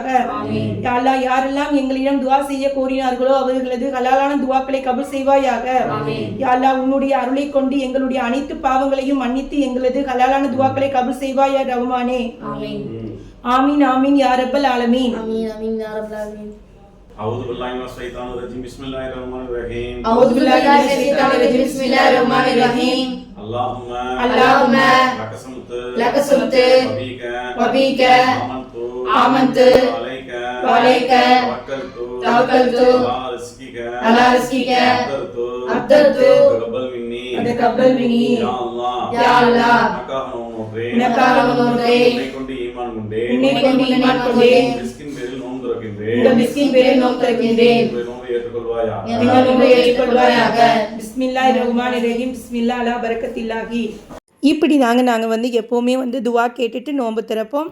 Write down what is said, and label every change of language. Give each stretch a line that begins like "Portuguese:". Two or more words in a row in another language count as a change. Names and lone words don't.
Arabic: يا الله
Tamil: யாரெல்லாம் எங்களிடம் துஆ செய்ய கோரினார்களோ அவர்களது ஹலாலான துஆக்களை கபூல் செய்வாயாக.
Arabic: يا الله
Tamil: உன்னுடைய அருளை கொண்டு எங்களுடைய அனைத்து பாவங்களையும் மன்னித்து எங்களது ஹலாலான துஆக்களை கபூல் செய்வாயா ரஹ்மானே.
Arabic: آمين آمين يا رب العالمين. آمين آمين يا رب العالمين. أعوذ بالله من الشيطان الرجيم بسم الله الرحمن الرحيم أعوذ بالله من الشيطان الرجيم بسم الله الرحمن الرحيم اللهم لك صمت وبك آمنت وعليك توكلت على رزقك أبدلت تقبل مني يا الله
Tamil: உனக்காக நோன்புறேன் உன்னை கொண்டு ஈமான் கொண்டேன் இந்த மிஸ்கின் பேரில் நோன்பு திறக்கின்றேன் எங்கள் நோன்பை ஏற்றுக்கொள்வாயாக.
Arabic: بسم الله الرحمن الرحيم. بسم الله على بركة الله.
Tamil: இப்படி நாங்கள் வந்து எப்போவுமே வந்து துவா கேட்டுட்டு நோன்பு திறப்போம்.